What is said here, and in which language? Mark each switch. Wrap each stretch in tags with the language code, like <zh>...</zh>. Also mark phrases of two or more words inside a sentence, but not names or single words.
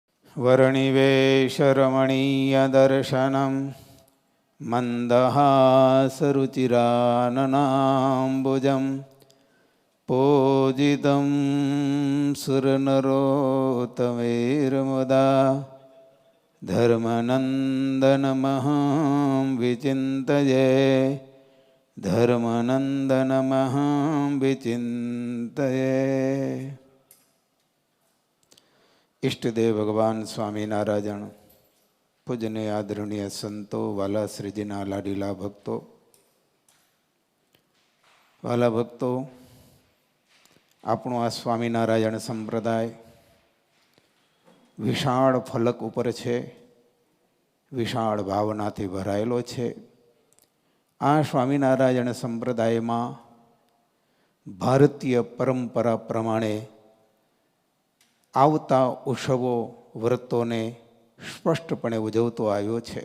<sa>वर्णिवेशरमणीयदर्शनं मन्दहासरुचिराननाम्बुजं पूजितं सुरनरोत्तमैर्मुदा धर्मनन्दनमहं विचिन्तये धर्मनन्दनमहं विचिन्तये।</sa> <gu>ઇષ્ટદેવ ભગવાન સ્વામીનારાયણ પૂજને આદરણીય સંતો વહાલા શ્રીજીના લાડીલા ભક્તો વહાલા ભક્તો આપણું આ સ્વામિનારાયણ સંપ્રદાય વિશાળ ફલક ઉપર છે, વિશાળ ભાવનાથી ભરાયેલો છે। આ સ્વામિનારાયણ સંપ્રદાયમાં ભારતીય પરંપરા પ્રમાણે આવતા ઉત્સવો વ્રતોને સ્પષ્ટપણે ઉજવતો આવ્યો છે।</gu>